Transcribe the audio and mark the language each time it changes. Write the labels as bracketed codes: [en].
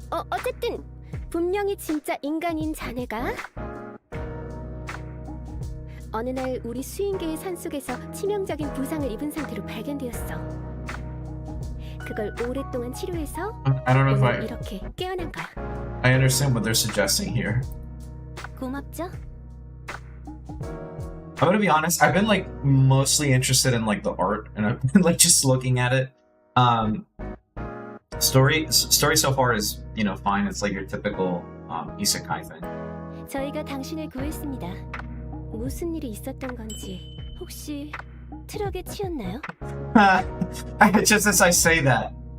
[ko] 어쨌든 분명히 진짜 인간인 자네가 어느 날 우리 수인계의 산속에서 치명적인 부상을 입은 상태로 발견되었어. 그걸 오랫동안 치료해서 [en] I don't know if [ko] 오늘 이렇게 깨어난 거야. [en] I understand what they're suggesting here. [ko] 고맙죠? [en] I'm gonna be honest, I've been like mostly interested in like the art and I've been like just looking at it. Story so far is, you know, fine. It's like your typical isekai thing. [ko] 저희가 당신을 구했습니다. 무슨 일이 있었던 건지 혹시 트럭에 치였나요? [en] Just as I say that.